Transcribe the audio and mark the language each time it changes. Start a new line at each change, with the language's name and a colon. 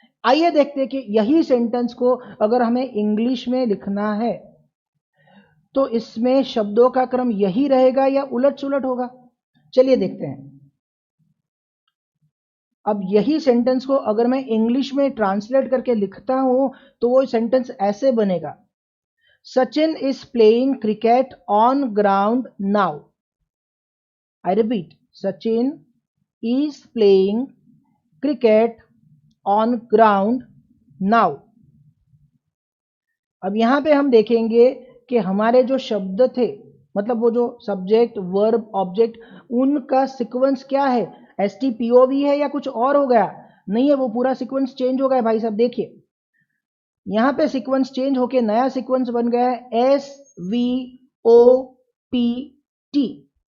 Hindi: आइए देखते हैं कि यही सेंटेंस को अगर हमें इंग्लिश में लिखना है तो इसमें शब्दों का क्रम यही रहेगा या उलट सुलट होगा। चलिए देखते हैं। अब यही सेंटेंस को अगर मैं इंग्लिश में ट्रांसलेट करके लिखता हूं तो वो सेंटेंस ऐसे बनेगा,
English: Sachin is playing cricket on ground now. I repeat, Sachin is playing cricket on ground now।
Hindi: अब यहां पे हम देखेंगे कि हमारे जो शब्द थे, मतलब वो जो सब्जेक्ट वर्ब ऑब्जेक्ट, उनका सीक्वेंस क्या है? S T P O V है या कुछ और हो गया? नहीं है, वो पूरा सीक्वेंस चेंज हो गया भाई साहब। देखिए यहां पे सीक्वेंस चेंज होके नया सीक्वेंस बन गया है S V O P T.